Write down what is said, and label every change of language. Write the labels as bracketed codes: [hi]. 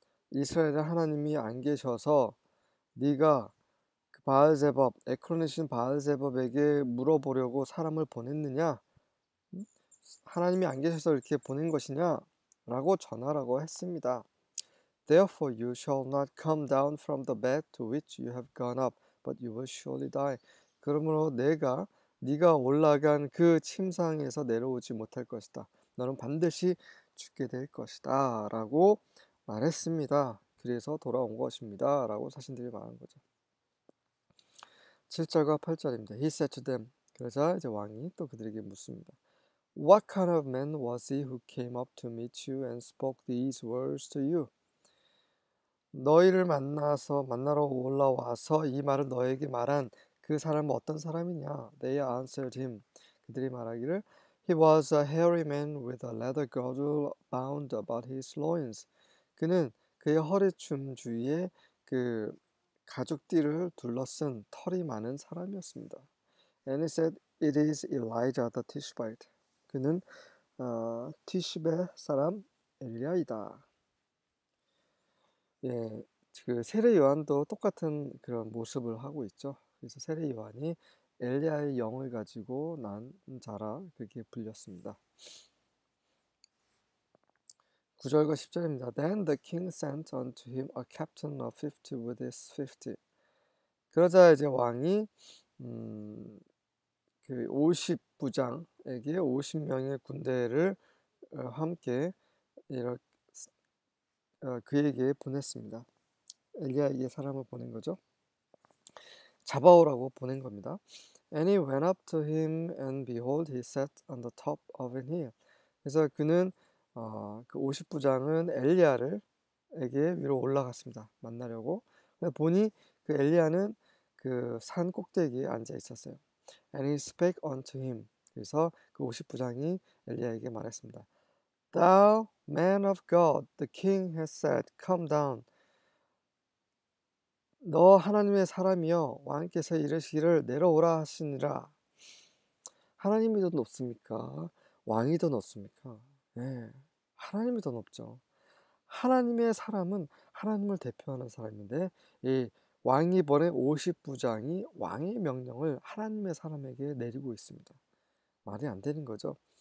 [ko] 이스라엘의 하나님이 안 계셔서 네가 그 바알제법, 에크론의 신 바알제법에게 물어보려고 사람을 보냈느냐? 하나님이 안 계셔서 이렇게 보낸 것이냐? 라고 전하라고 했습니다. [en] Therefore you shall not come down from the bed to which you have gone up, but you will surely die. [ko] 그러므로 네가 올라간 그 침상에서 내려오지 못할 것이다. 너는 반드시 죽게 될 것이다. 라고 말했습니다. 그래서 돌아온 것입니다. 라고 사신들이 말한 거죠. 7절과 8절입니다. [en] He said to them. [ko] 그러자 이제 왕이 또 그들에게 묻습니다. [en] What kind of man was he who came up to meet you and spoke these words to you? [ko] 너희를 만나러 올라와서 이 말을 너에게 말한 그 사람은 어떤 사람이냐? [en] They answered him. [ko] 그들이 말하기를 [en] He was a hairy man with a leather girdle bound about his loins. [ko] 그는 그의 허리춤 주위에 그 가죽띠를 둘러쓴 털이 많은 사람이었습니다. [en] And he said, It is Elijah the Tishbite. [ko] 그는 티시베 사람 엘리야이다. 예, 그 세례 요한도 똑같은 그런 모습을 하고 있죠. 그래서 세례 요한이 엘리야의 영을 가지고 난 자라 그렇게 불렸습니다. 9절과 10절입니다. [en] Then the king sent unto him a captain of 50 with his 50. [ko] 그러자 이제 왕이 그 50부장에게 50명의 군대를 함께 이렇게 그에게 보냈습니다. 엘리야에게 사람을 보낸 거죠. 잡아오라고 보낸 겁니다. [en] And he went up to him, and behold, he sat on the top of an hill. [ko] 그래서 그는 그 50부장은 엘리야에게 위로 올라갔습니다. 만나려고. 보니 그 엘리야는 그 산 꼭대기에 앉아 있었어요. [en] And he spake unto him. [ko] 그래서 그 50부장이 엘리야에게 말했습니다. [en] Thou man of God, the king has said, come down. [ko] 너 하나님의 사람이여 왕께서 이르시기를 내려오라 하시니라. 하나님이 더 높습니까? 왕이 더 높습니까? 네, 하나님이 더 높죠. 하나님의 사람은 하나님을 대표하는 사람인데 이 왕이 보낸 50부장이 왕의 명령을 하나님의 사람에게 내리고 있습니다. 말이 안 되는 거죠.